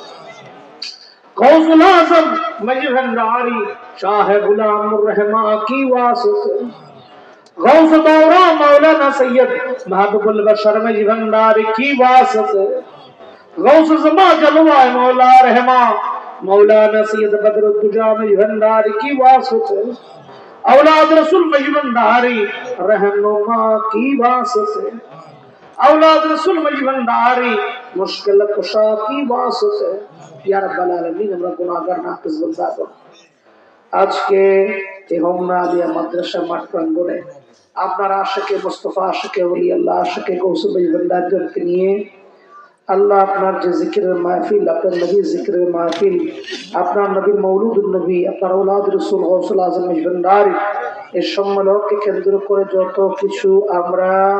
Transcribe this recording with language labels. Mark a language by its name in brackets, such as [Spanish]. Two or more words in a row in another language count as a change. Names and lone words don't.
[Urdu] غوث العظم مجبنداری شاہ غلام الرحمہ کی واسطے غوث دورہ مولانا سید محبوب البشر مجبنداری کی واسطے غوث زما جلوہ مولا رحمہ مولانا سید بدر الدجا مجبنداری کی واسطے اولاد رسول مجبنداری رہنما کی واسطے اولاد رسول مجبنداری مشکل کشا کی واسطے یا رب العالمین ہمارا گناہگار ناقص بندہ کو [Bangla] আজ কে এই হোমনা আলিয়া মাদ্রাসা মাঠ প্রাঙ্গণে আপনার আশিকে মুস্তাফা আশিকে ওলি আল্লাহ আশিকে গৌস মজবন্দারকে নিয়ে আল্লাহ আপনার যে জিকিরের মাহফিল আপনার নবীর জিকিরের মাহফিল আপনার নবীর মৌলুদুন নবী আপনার ওলাদ রাসূল গৌসুল আজম মজবন্দারি এই সম্মেলনকে কেন্দ্র করে যত কিছু আমরা